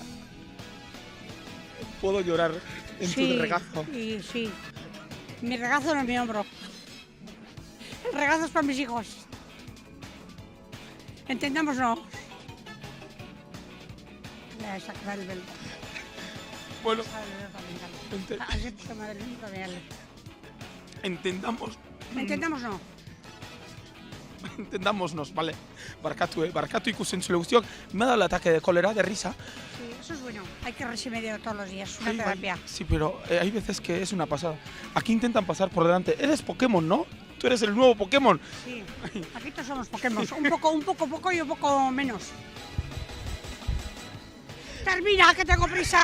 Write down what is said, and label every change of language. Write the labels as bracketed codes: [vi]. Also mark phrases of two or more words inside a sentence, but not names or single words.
[es] Puedo llorar en Sí, tu regazo. y sí. Mi regazo no es mi hombro. El regazo es para mis hijos. Entendámonos. Ya, esa que va el velo. Bueno, Entendámonos. entendámonos, vale. [eu] Barkatu ikusentzule guztiok. [es] Me ha dado el ataque de cólera, de risa. Sí, eso es bueno. Hay que reírse medio todos los días. Una Ay, terapia. sí, pero hay veces que es una pasada. Aquí intentan pasar por delante. Eres Pokémon, ¿no? Tú eres el nuevo Pokémon. Sí. Aquí todos somos Pokémon. Un poco y un poco menos. Termina, que tengo prisa.